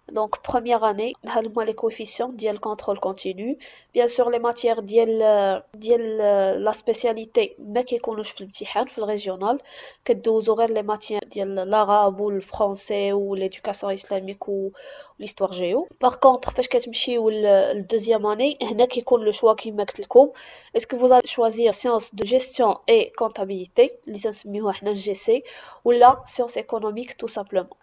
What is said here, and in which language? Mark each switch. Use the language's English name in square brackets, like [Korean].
[French] Donc première année [Arabic] ها هما [French] les coefficients [Arabic] ديال [French] contrôle continu. Bien sûr les matières ديال la spécialité [Arabic] ما كيكونوش في الامتحان في الريجيونال كدوزو غير [French] les matières ديال l'arabe ou le français ou l'éducation islamique ou l'histoire géo. Par contre [Arabic] فاش كتمشيو [French] deuxième année [Arabic] هنا كيكون [French] le choix [Arabic] كيما قلت لكم. [French] Est-ce que vous allez choisir sciences de gestion et comptabilité [Arabic] اللي تنسميوها حنا [French] GC [Arabic] ولا [French] sciences économiques tout simplement.